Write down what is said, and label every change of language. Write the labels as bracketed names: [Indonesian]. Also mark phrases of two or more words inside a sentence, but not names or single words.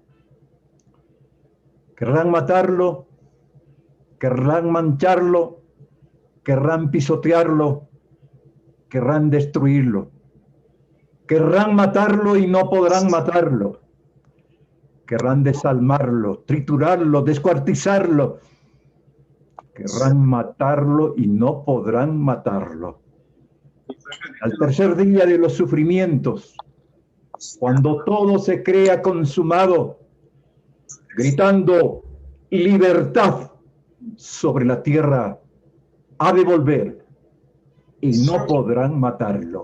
[Spanish] Querrán matarlo, querrán mancharlo, querrán pisotearlo, querrán destruirlo. Querrán matarlo y no podrán matarlo. Querrán desalmarlo, triturarlo, descuartizarlo. Querrán matarlo y no podrán matarlo. Al tercer día de los sufrimientos, cuando todo se crea consumado, gritando libertad sobre la tierra, ha de volver y no podrán matarlo.